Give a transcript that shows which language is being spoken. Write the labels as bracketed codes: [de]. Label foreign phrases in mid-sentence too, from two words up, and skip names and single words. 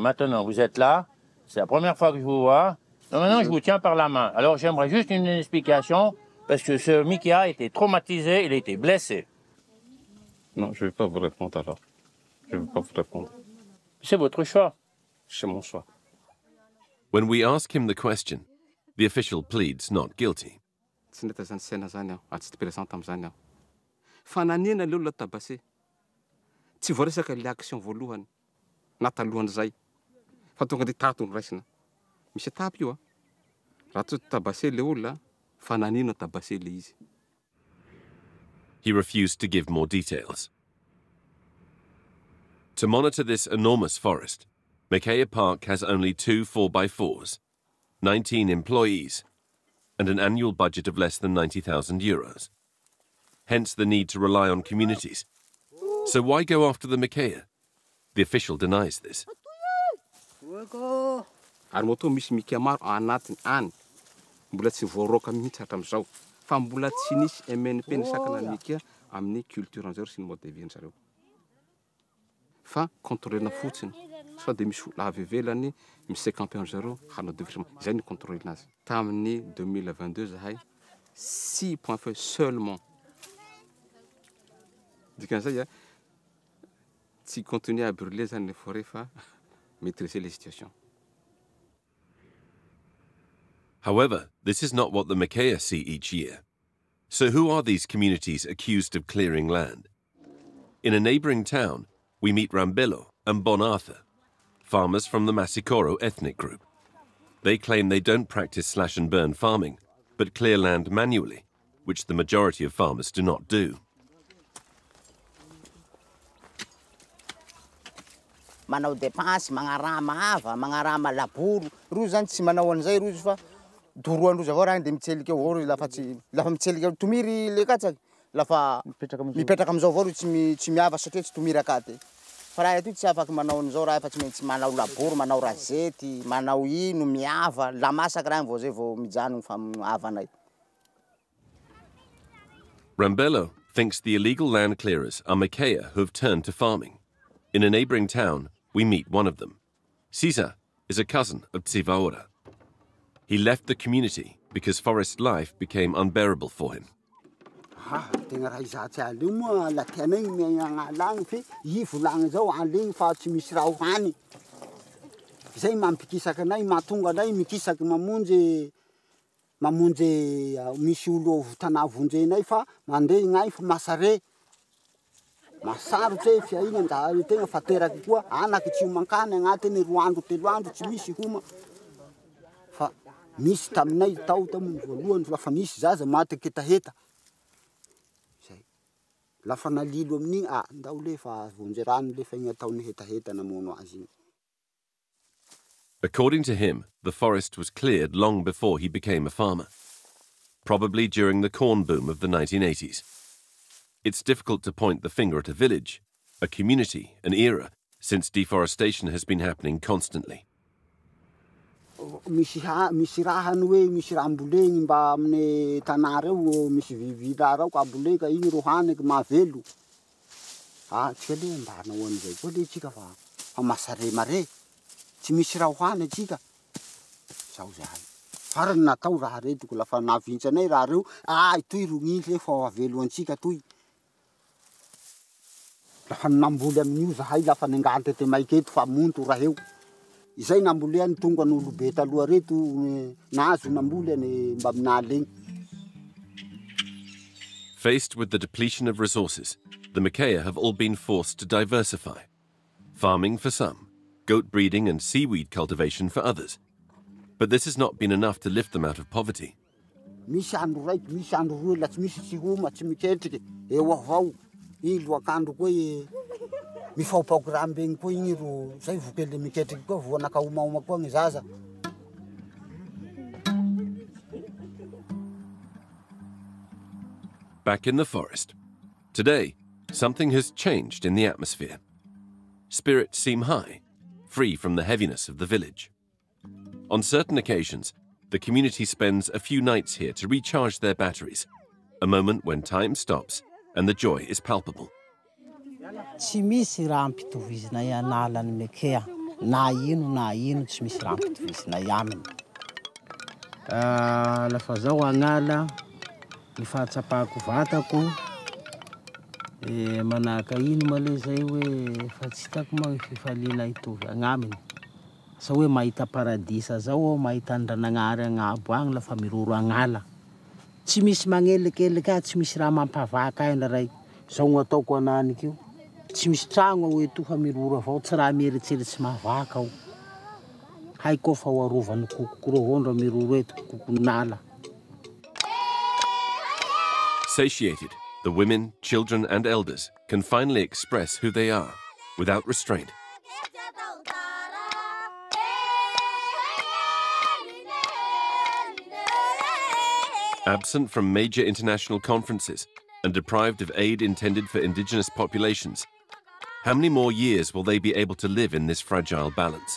[fr] Maintenant, vous êtes là. C'est la première fois que je vous vois. Donc maintenant, je vous tiens par la main. Alors, j'aimerais juste une explication parce que ce Mikea a été traumatisé, il a été blessé. Non, je ne vais pas vous répondre alors. Je ne vais pas vous répondre. C'est votre choix. C'est mon choix. [en] When we ask him the question, the official pleads not guilty. [mg] Tsy neta zany saina zany aho, tsy présente am'zany aho. Fananiana leo la tabasé. Tsy voaresaka le action voalohany na talohan'izay. Fa tonga de tato ny raisina. Misy etapy io a. Raha tsy tabasé le olona, fananiana tabasé le izy. [en] He refused to give more details. To monitor this enormous forest, Mikea Park has only 2 4x4s, 19 employees, and an annual budget of less than €90,000. Hence the need to rely on communities. So why go after the Mikea? The official denies this. [mg] Ary moto misy Mikea maro anatiny any. Mbola tsy voaroka mihitsy hatram'izao. Fa mbola tsy nisy MNP ny sakana ny Mikea amin'ny culture an'izareo sy ny [fr] mode de vie [mg] an'izareo. Fa contrôlena fotsiny. Sao de misy olona avy ivelany misy campagne an'izareo hanao développement. Izay ny contrôlena azy. Tamin'ny 2022 zahay 6 [fr] points feu seulement. [mg] Dikan'izay tsy [fr] continuer à brûler [mg] zany [fr] les forêts [mg] fa [fr] maîtriser les situations. [en] However, this is not what the Mikea see each year. So who are these communities accused of clearing land? In a neighbouring town, we meet Rambello and Bon Arthur, farmers from the Masikoro ethnic group. They claim they don't practice slash and burn farming, but clear land manually, which the majority of farmers do not do. [mg] Manao dépense, magnarama ava, magnarama laboro. Rozy zany tsy manao an'izay rozy fa doroandrozy avao raha de mitselika eo avao lafa mitselika tomiry le katsaky lafa mipetraka am'izao avao rozy tsy miava satria tsy tomiry akaty. Fa raha eto tsy afaky manao an'izao raha fa tsy maintsy manao laboro, manao razety, manao ino, miava, la masaka raha vao zay vao mijano fa avanay. [en] Rambello thinks the illegal land clearers are Mikea who have turned to farming. In a neighbouring town, we meet one of them. Cesar is a cousin of Tsivaora. He left the community because forest life became unbearable for him. [mg] Tegna raha izatsy alio moa la tianay miagnalagny fe i volagny zao aligny fa tsy misy raha hohany. Zay mampikisaky anay, mahatonga anay mikisaky mamonjy mamonjy misy olo tanà vonjenay fa mandeha gnay fa masare masarotsy fia iny anjaha tegna fa teraky koa anaky tsy mankany agnatiny 2 andro 3 andro tsy misy homa fa misy taminay tao tamony voalohany lafa misy zaza maty ketaheta zay lafa nalilo amin'igny ndao le fa vonjy rano le fa igny ataony hetaheta namono azy. [en] According to him, the forest was cleared long before he became a farmer, probably during the corn boom of the 1980s. It's difficult to point the finger at a village, a community, an era, since deforestation has been happening constantly. [mg] Misy rahany hoe misy raha ambolegny mba amin'ny tanà reo misy vivira rao ka ambolega igny ro haniky mahavelo. Tsika le mba hanao an'izay koa le tsika fa masare mare. Tsy misy raha hohany atsika. Zao zay. Farany natao raha retiko lafa navintsanay raha reo, itoy ro gny le fa avelo antsika toy. Lafa namboly amin'io zahay lafa nengante te maiketo fa monto raha eo. Izay namboly any tonga n'olo be taloha reto nazo namboly any mba minalegny. [en] Faced with the depletion of resources, the Mikea have all been forced to diversify. Farming for some, goat breeding and seaweed cultivation for others. But this has not been enough to lift them out of poverty. [mg] Misy andro raiky, misy andro roa la tsy misy tsy homa, tsy miketriky, eo avao. I loakandro koa mifao programme igny koa igny ro zay vokele miketriky koa vo nakahomaoma koa gny zaza. [en] Back in the forest. Today, something has changed in the atmosphere. Spirits seem high, free from the heaviness of the village. On certain occasions, the community spends a few nights here to recharge their batteries, a moment when time stops and the joy is palpable. [mg] Tsy misy raha ampitovizinay analan'ny Mikea. Na ino tsy misy raha ampitovizinay aminy. Lafa zaho agnala, ny fahatsapako vatako, manaka ino ma le zay hoe fa tsy hitako ma fifaliana hitovy agnaminy. Sa hoe mahita paradisa zao aho, mahita andranagnary agnabo agny lafa miroro agnala. Tsy misy magnelekeleky tsy misy raha mampavaka ahy ndaray. Zao gny ataoko ananiky io. Tsy misy tragno hoe tofa miroro avao, tsy raha mieritseritsy mavaka aho. Haiko fa ho arovany kokoko rohondra miroro eto kokonala. [en] Satiated, the women, children and elders can finally express who they are without restraint. Absent from major international conferences and deprived of aid intended for indigenous populations, how many more years will they be able to live in this fragile balance?